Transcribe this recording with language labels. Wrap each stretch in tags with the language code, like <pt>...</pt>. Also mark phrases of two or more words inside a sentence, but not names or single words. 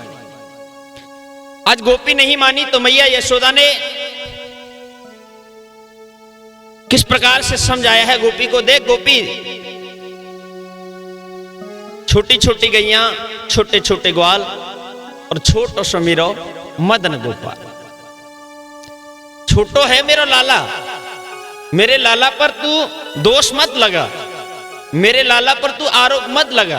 <hi>आज गोपी नहीं मानी तो मैया यशोदा ने किस प्रकार से समझाया है गोपी को। देख गोपी, छोटी छोटी गैया, छोटे छोटे ग्वाल और छोटो सो मेरो मदन गोपाल। छोटो है मेरो लाला, मेरे लाला पर तू दोष मत लगा, मेरे लाला पर तू आरोप मत लगा।</hi>